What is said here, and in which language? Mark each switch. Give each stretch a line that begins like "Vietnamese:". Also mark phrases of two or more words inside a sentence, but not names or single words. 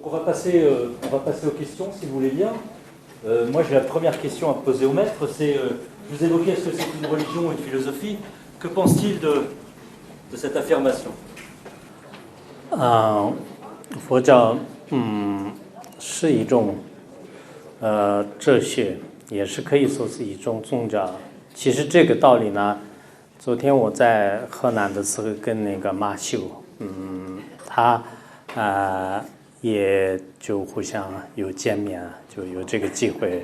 French: va passer aux questions, si vous voulez bien. Moi, j'ai la première question à poser au maître. C'est, vous évoquez, est-ce que c'est une religion ou une philosophie? Que pense-t-il de cette affirmation?
Chinese: 佛教是一种哲学，也是可以说是一种宗教。其实这个道理呢，昨天我在河南的时候跟那个马修，他也就互相有见面，就有这个机会。